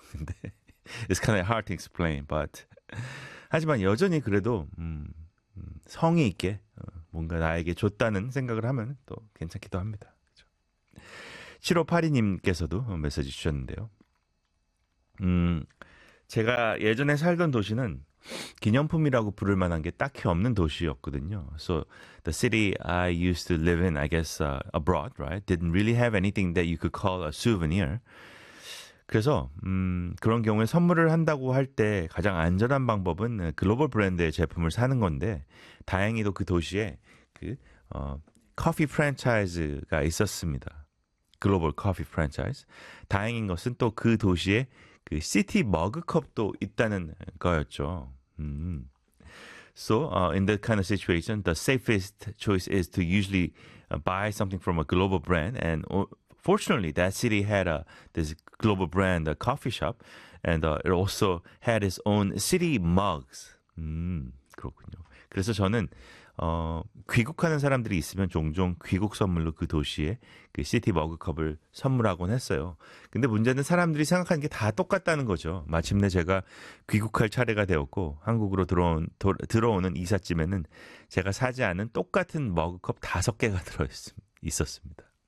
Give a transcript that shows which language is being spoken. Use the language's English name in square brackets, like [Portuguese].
[Korean] 근데 [English] it's kind of hard to explain, but [Korean] 하지만 여전히 그래도 성의 있게 뭔가 나에게 줬다는 생각을 하면 또 괜찮기도 합니다. 그렇죠? 7582님께서도 메시지 주셨는데요. 제가 예전에 살던 도시는 기념품이라고 부를 만한 게 딱히 없는 도시였거든요. [English] So the city I used to live in, I guess abroad, right? Didn't really have anything that you could call a souvenir. [Korean] 그래서 그런 경우에 선물을 한다고 할 때 가장 안전한 방법은 글로벌 브랜드의 제품을 사는 건데, 다행히도 그 도시에 그 커피 프랜차이즈가 있었습니다. 글로벌 커피 프랜차이즈. 다행인 것은 또 그 도시에 그 시티 머그컵도 있다는 거였죠. [English] So in that kind of situation, the safest choice is to usually buy something from a global brand. And fortunately, that city had this global brand coffee shop, and it also had its own city mugs. [Korean] 그렇군요. 그래서 저는 귀국하는 사람들이 있으면 종종 귀국 선물로 그 도시에 그 시티 머그컵을 선물하곤 했어요. 근데 문제는 사람들이 생각하는 게 다 똑같다는 거죠. 마침내 제가 귀국할 차례가 되었고, 한국으로 들어오는 이삿짐에는 제가 사지 않은 똑같은 머그컵 5개가 있었습니다.